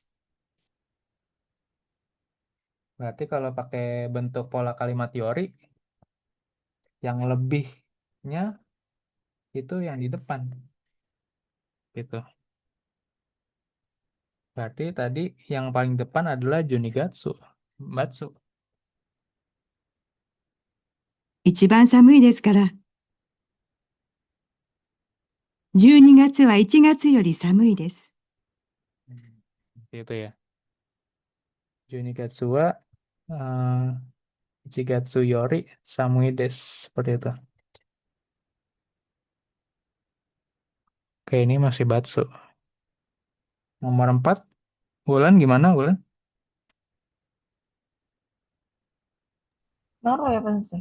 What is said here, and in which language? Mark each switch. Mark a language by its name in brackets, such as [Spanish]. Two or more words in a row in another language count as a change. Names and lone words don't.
[Indonesian] Berarti kalau pakai bentuk pola kalimat yori, yang lebihnya itu yang di depan. Gitu. Berarti tadi yang paling depan adalah Junigatsu. Batsu. [Japanese] 一番寒いですから。12月は1月より寒いです。 [Indonesian] Itu ya. [Japanese] 十二月は一月より寒いです. [Indonesian] Seperti itu. Oke, ini masih Batsu. Nomor 4, Wulan gimana, Wulan? Noro ya Sensei.